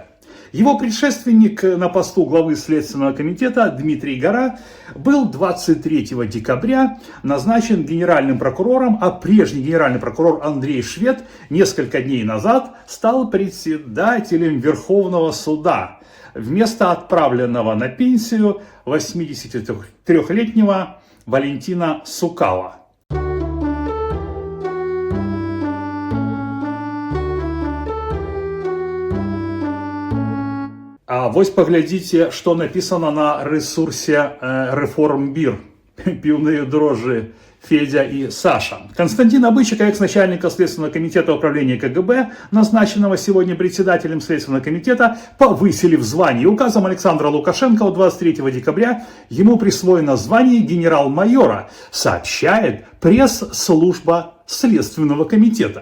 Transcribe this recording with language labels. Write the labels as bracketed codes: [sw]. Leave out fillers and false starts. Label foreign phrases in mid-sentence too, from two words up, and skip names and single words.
[ru] Его предшественник на посту главы Следственного комитета Дмитрий Гора был 23 декабря назначен генеральным прокурором, а прежний генеральный прокурор Андрей Швед несколько дней назад стал председателем Верховного суда вместо отправленного на пенсию 83-летнего Валентина Сукала. [be] А вось паглядзіце, што [ru] написано на ресурсе [be] Реформбір. [ru] Піўныя дрожжи Федя и Саша. Константина Бычака, экс-начальника Следственного комитета управления КГБ, назначенного сегодня председателем Следственного комитета, повысили в звании. Указом Александра Лукашенко от 23 декабря ему присвоено звание генерал-майора, сообщает пресс-служба Следственного комитета.